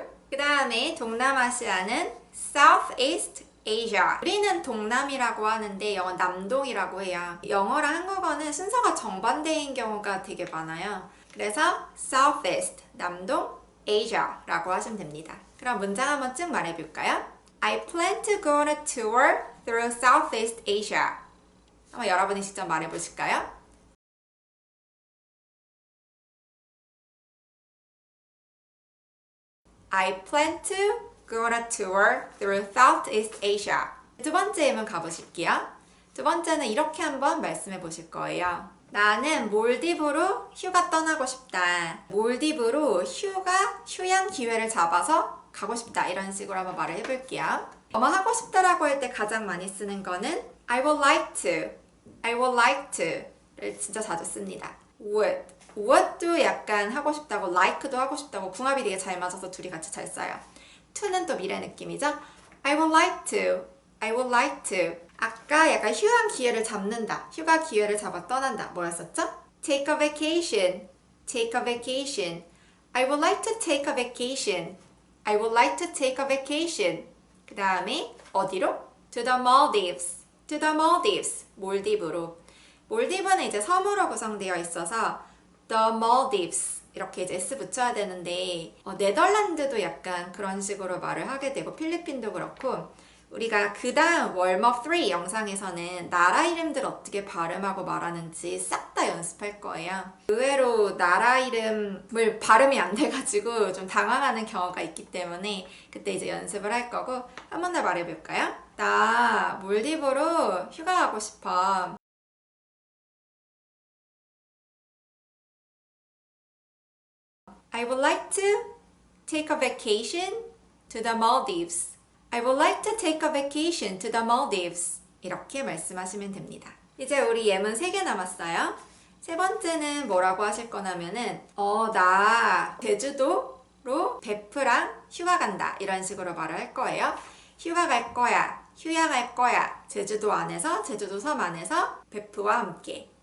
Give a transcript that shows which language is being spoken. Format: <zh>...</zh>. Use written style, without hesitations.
<ko>그 다음에 동남아시아는 Southeast Asia. 우리는 동남이라고 하는데 영어 남동이라고 해요. 영어랑 한국어는 순서가 정반대인 경우가 되게 많아요. 그래서 Southeast, 남동, Asia라고 하시면 됩니다. 그럼 문장 한번 쭉 말해볼까요?</ko> <en>I plan to go on a tour through Southeast Asia.</en> <ko>한번 여러분이 직접 말해보실까요?</ko> <en>I plan to go on a tour through Southeast Asia.</en> <ko>두 번째 예문 가보실게요. 두 번째는 이렇게 한번 말씀해 보실 거예요. 나는 몰디브로 휴가 떠나고 싶다. 몰디브로 휴양 기회를 잡아서 가고 싶다. 이런 식으로 한번 말을 해볼게요. 뭐뭐 하고 싶다라고 할 때 가장 많이 쓰는 거는</ko> <en>I would like to</en> <ko>를 진짜 자주 씁니다. what도 약간 하고 싶다고, like도 하고 싶다고 궁합이 되게 잘 맞아서 둘이 같이 잘 써요. to는 또 미래 느낌이죠.</ko> <en>I would like to.</en> <ko>아까 약간 휴양 기회를 잡는다. 휴가 기회를 잡아 떠난다. 뭐였었죠?</ko> <en>Take a vacation. I would like to take a vacation.</en> <ko>그 다음에 어디로?</ko> <en>To the Maldives.</en> <ko>몰디브로. 몰디브는 이제 섬으로 구성되어 있어서 The Maldives 이렇게 이제 S 붙여야 되는데 네덜란드도 약간 그런 식으로 말을 하게 되고 필리핀도 그렇고, 우리가 그 다음 웜업 3 영상에서는 나라 이름들 어떻게 발음하고 말하는지 싹 다 연습할 거예요. 의외로 나라 이름을 발음이 안 돼가지고 좀 당황하는 경우가 있기 때문에 그때 이제 연습을 할 거고, 한 번 더 말해볼까요? 나 몰디브로 휴가 가고 싶어.</ko> <en>I would like to take a vacation to the Maldives.</en> <ko>이렇게 말씀하시면 됩니다. 이제 우리 예문 3개 남았어요. 세 번째는 뭐라고 하실 거냐면은 나 제주도로 베프랑 휴가 간다. 이런 식으로 말을 할 거예요. 휴가 갈 거야. 휴양할 거야. 제주도 안에서, 제주도 섬 안에서 베프와 함께.</ko>